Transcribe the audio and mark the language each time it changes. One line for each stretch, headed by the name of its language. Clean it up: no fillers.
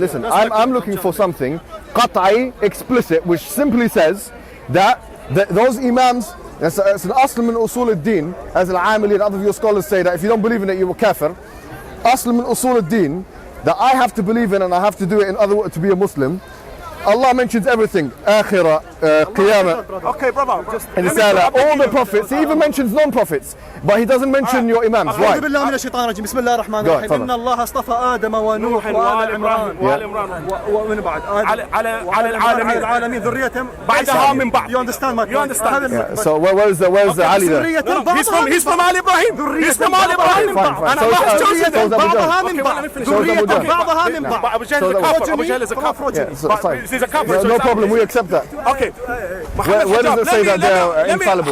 English: Listen, I'm looking for something qat'i, explicit, which simply says that those imams, it's an asl min usul ad-din, as al-amili and other of your scholars say that if you don't believe in it, you will kafir. Asl min usul ad-din, that I have to believe in and I have to do it in other words to be a Muslim. Allah mentions everything, akhirah, qiyamah. Okay, brother. Just all the prophets. He even mentions non-prophets, but he doesn't mention your imams. Why?
Arabic: أعوذ بالله من الشيطان الرجيم. بسم الله الرحمن الرحيم. إن الله اصطفى آدم ونوح وآل عمران ومن بعد على العالمين ذريتهم بعدها من بعد.
English: You understand my point? You understand? So where's Ali there? He's from Ali Ibrahim. He's from Ali Ibrahim. And Allah has chosen them.
Arabic: بعضها من بعض. ذريتهم بعضها من بعض.
English: Abu Jahl is a kafir. He's a kafir. No problem. We accept that. Okay. Where does it say that they're infallible?